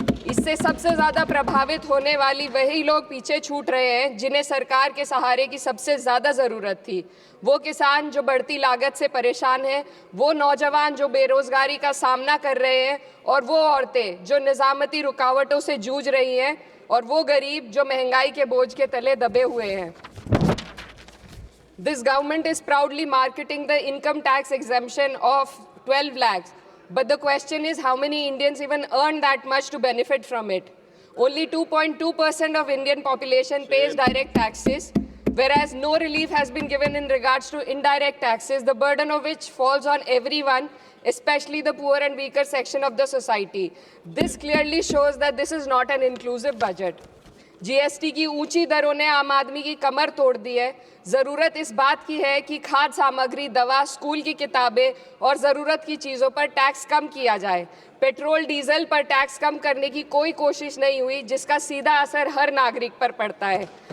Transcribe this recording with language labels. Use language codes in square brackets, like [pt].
[hi] इससे सबसे ज़्यादा प्रभावित होने वाली वही लोग पीछे छूट रहे हैं जिन्हें सरकार के सहारे की सबसे ज़्यादा ज़रूरत थी। वो किसान जो बढ़ती लागत से परेशान हैं, वो नौजवान जो बेरोज़गारी का सामना कर रहे हैं, और वो औरतें जो निज़ामती रुकावटों से जूझ रही हैं, और वो गरीब जो महंगाई के बोझ के तले दबे हुए हैं। [en] This government is proudly marketing the income tax exemption of 12 lakhs. But the question is, how many Indians even earn that much to benefit from it? Only 2.2% of Indian population pays direct taxes, whereas no relief has been given in regards to indirect taxes, the burden of which falls on everyone, especially the poor and weaker section of the society. This clearly shows that this is not an inclusive budget. [hi] GST की ऊंची दरों ने आम आदमी की कमर तोड़ दी है। ज़रूरत इस बात की है कि खाद्य सामग्री, दवा, स्कूल की किताबें और ज़रूरत की चीज़ों पर टैक्स कम किया जाए। पेट्रोल डीजल पर टैक्स कम करने की कोई कोशिश नहीं हुई, जिसका सीधा असर हर नागरिक पर पड़ता है।